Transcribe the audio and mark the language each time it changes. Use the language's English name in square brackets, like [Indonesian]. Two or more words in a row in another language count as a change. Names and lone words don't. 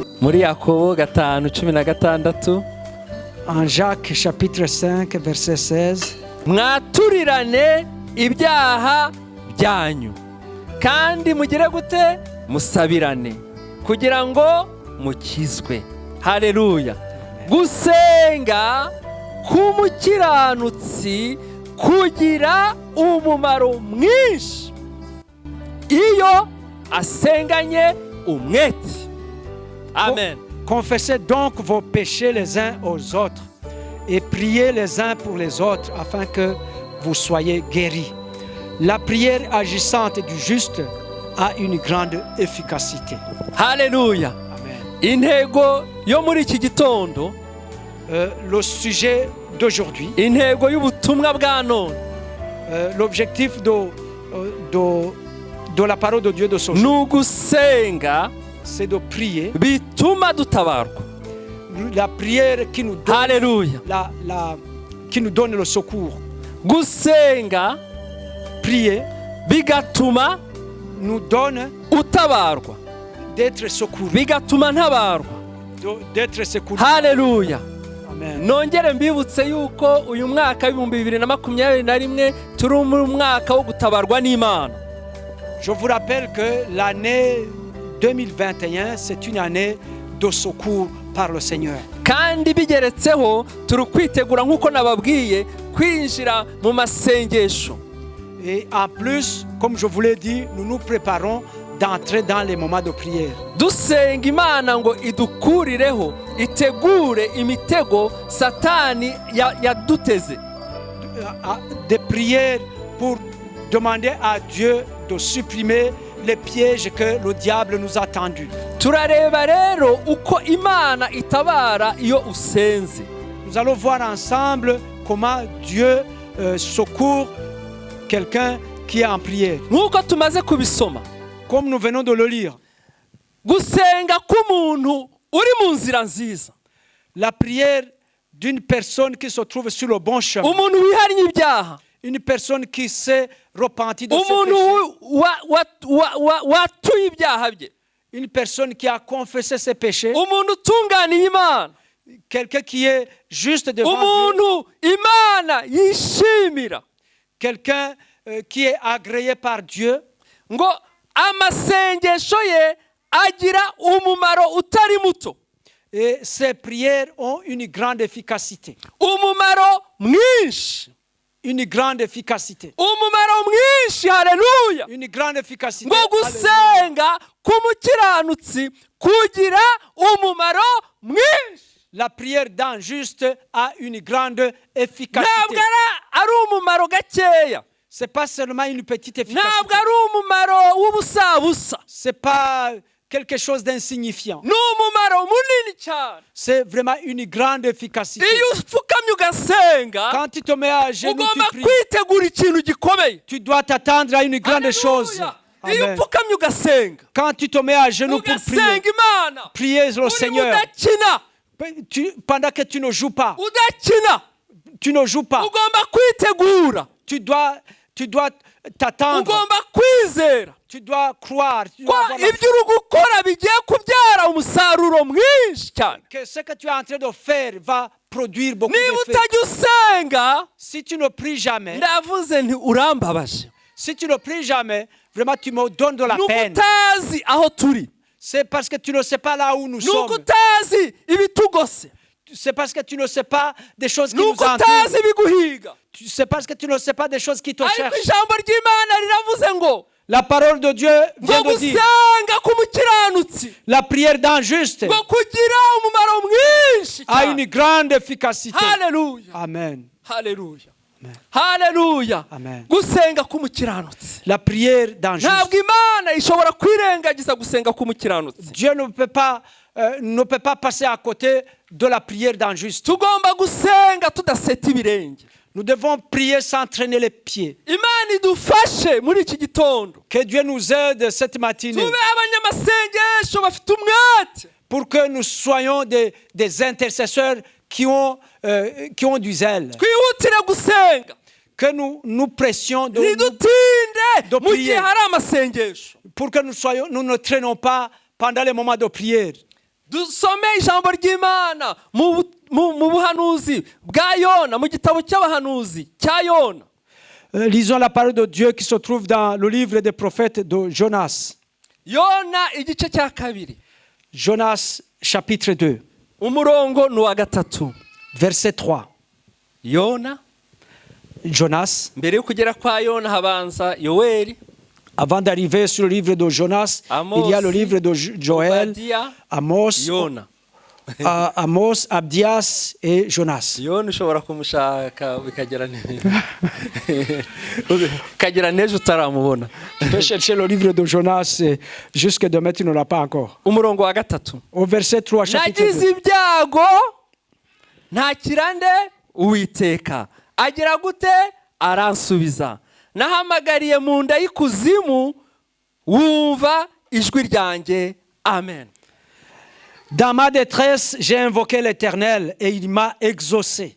[Kinyarwanda] muri Yakobo 5:16. [French] En Jacques chapitre 5 verset 16. [Kinyarwanda] Mwaturirane ibyaha byanyu kandi mugire gute musabirane kugira ngo mukizwe. Haleluya. Gusenga k'umukiranutsi kugira umumaro mwinshi iyo asenganye umwete. Amen. [French] Confessez donc vos péchés les uns aux autres et priez les uns pour les autres afin que vous soyez guéris. La prière agissante du juste a une grande efficacité. Haleluya. Amen. [Kinyarwanda] Intego yo muri iki gitondo, [French] Le sujet d'aujourd'hui, [Kinyarwanda] intego y'ubutumwa bwa none, [French] l'objectif de la parole de Dieu de ce jour, [Kinyarwanda] nugusenga [French] c'est de prier. [Kinyarwanda] bituma dutabarwa. [French] La prière qui nous donne, Haleluya. qui nous donne le secours. [Kinyarwanda] Gusenga [French] Prier [Kinyarwanda] bigatuma [French] nous donne [Kinyarwanda] utabarwa, [French] d'être secouru, [Kinyarwanda] bigatuma ntabarwa. [French] d'être secouru. Haleluya. Amen. [Kinyarwanda] Nongere mbibutse yuko uyu mwaka w'2021 turi mu mwaka wo gutabarwa n'Imana. [French] Je vous rappelle que l'année 2021, c'est une année de secours par le Seigneur. [Kinyarwanda] Kandi bigeretseho turi kwitegura nk'uko nababwiye kwinjira mu masengesho. [French] Et en plus, comme je vous l'ai dit, nous nous préparons d'entrer dans les moments de prière. [Kinyarwanda] Dusenga Imana ngo idukurireho itegure imitego Satani yaduteze. [French] Des prières pour demander à Dieu de supprimer les pièges que le diable nous a tendus. [Kinyarwanda] Turareba rero uko Imana itabara iyo usenze. [French] Nous allons voir ensemble comment Dieu secourt quelqu'un qui est en prière. [Kinyarwanda] Nk'uko tumaze kubisoma, [French] Comme nous venons de le lire, [Kinyarwanda] gusenga k'umuntu uri mu nzira nziza, [French] la prière d'une personne qui se trouve sur le bon chemin, [Kinyarwanda] umuntu wihariye ibyaha, [French] une personne qui s'est repentie de ses [Kinyarwanda] umuntu [French] péchés, [Kinyarwanda] watuye ibyaha bye, [French] une personne qui a confessé ses péchés, [Kinyarwanda] umuntu utunganiye Imana, [French] quelqu'un qui est juste devant Dieu, [Kinyarwanda] umuntu Imana yishimira, [French] quelqu'un qui est agréé par Dieu. [Kinyarwanda] ngo amasengesho ye agira umumaro utari muto. [French] Et ces prières ont une grande efficacité. [Kinyarwanda] Umumaro mwinshi. [French] Une grande efficacité. [Kinyarwanda] Umumaro mwinshi. Haleluya. [French] Une grande efficacité. [Kinyarwanda] Ngo gusenga k'umukiranutsi kugira umumaro mwinshi. [French] La prière d'un juste a une grande efficacité. [Kinyarwanda] Ntabwo ari umumaro gakeya. [French] C'est pas seulement une petite efficacité. [Kinyarwanda] Ntabwo ari umumaro w'ubusabusa. [French] C'est pas quelque chose d'insignifiant. [Kinyarwanda] Ni umumaro munini cyane. [French] C'est vraiment une grande efficacité. [Kinyarwanda] Iyo upfukamye ugasenga, [French] quand tu te mets à genoux, [Kinyarwanda] ugomba [French] tu pries, [Kinyarwanda] kwitegura ikintu gikomeye. [French] tu dois t'attendre à une grande chose. [Kinyarwanda] Iyo Amen. upfukamye ugasenga, [French] Quand tu te mets à genoux pour prier, [Kinyarwanda] ugasenga Imana, [French] priez le Seigneur. [Kinyarwanda] udakina, [French] Pendant que tu ne joues pas, [Kinyarwanda] udakina, [French] tu ne joues pas. [Kinyarwanda] ugomba kwitegura, [French] Tu dois t'attendre. [Kinyarwanda] ugomba kwizera [French] Tu dois croire. Tu dois [Kinyarwanda] ko [French] avoir la [Kinyarwanda] ibyo uri gukora bigiye kubyara umusaruro mwinshi cyane. [French] que ce que tu es en train de faire va produire beaucoup [Kinyarwanda] Niba [French] d'effets. [Kinyarwanda] utajya usenga, [French] Si tu ne pries jamais, [Kinyarwanda] ndavuze nti urambabaje. [French] si tu ne pries jamais, vraiment tu me donnes de la [Kinyarwanda] Nuko [French] peine. [Kinyarwanda] utazi aho turi, [French] C'est parce que tu ne sais pas là où nous [Kinyarwanda] nuko [French] sommes. [Kinyarwanda] utazi ibitugose, [French] C'est parce que tu ne sais pas des choses qui nous [Kinyarwanda] nuko [French] entourent. [Kinyarwanda] utazi ibiguhiga. [French] C'est parce que tu ne sais pas des choses qui te [Kinyarwanda] Ariko [French] cherchent. [Kinyarwanda] ijambo ry'Imana riravuze ngo [French] La parole de Dieu vient [Kinyarwanda] ngo [French] de dire, [Kinyarwanda] gusenga k'umukiranutsi [French] la prière d'un juste [Kinyarwanda] ngo kugira umumaro mwinshi [French] a [Kinyarwanda] cyane. [French] une grande efficacité. Haleluya. Amen. Haleluya. Haleluya. Amen. [Kinyarwanda] Gusenga k'umukiranutsi, [French] La prière d'un juste. [Kinyarwanda] ntabwo Imana ishobora kwirengagiza gusenga k'umukiranutsi. [French] Dieu ne peut pas passer à côté de la prière d'un juste. [Kinyarwanda] Tugomba gusenga tudaseta ibirenge. [French] Nous devons prier sans traîner les pieds. [Kinyarwanda] Imana idufashe muri iki gitondo, [French] Que Dieu nous aide cette matinée [Kinyarwanda] tube abanyamasengesho bafite umwete, [French] pour que nous soyons des intercesseurs qui ont du zèle. [Kinyarwanda] twihutire gusenga, [French] Que nous pressions [Kinyarwanda] ntidutinde mu gihe [French] prier. [Kinyarwanda] hari amasengesho. [French] pour que nous ne traînons pas pendant les moments de prière. [Kinyarwanda] dusome ijambo ry'Imana mu buhanuzi bwa Yona, mu gitabo cy'abahanuzi cya Yona. [French] Lisons la parole de Dieu qui se trouve dans le livre des prophètes de Jonas. [Kinyarwanda] Yona igice cya kabiri, [French] Jonas chapitre 2, [Kinyarwanda] umurongo ni uwa gatatu. [French] verset 3. [Kinyarwanda] Yona, [French] Jonas, [Kinyarwanda] mbere yo kugera kwa Yona habanza Yoweli, [French] avant d'arriver sur le livre de Jonas, [Kinyarwanda] Amos, [French] il y a le livre de Joël, [Kinyarwanda] Obadiya, [French] Amos, [Kinyarwanda] Yona. [French] Amos, Abdias et Jonas. [Kinyarwanda] Yona ushobora kumushaka bikagera n'ejo utaramubona. [French] Tu peux chercher le livre de Jonas jusque demain, tu ne l'as pas encore. [Kinyarwanda] Umurongo wa gatatu, [French] Au verset 3, chapitre [Kinyarwanda] nagize [French] 2. [Kinyarwanda] ibyago ntakira nde Uwiteka, agira gute aransubiza, nahamagariye mu nda y'ikuzimu wumva ijwi ryanjye. Amen. [French] Dans ma détresse, j'ai invoqué l'Éternel et il m'a exaucé.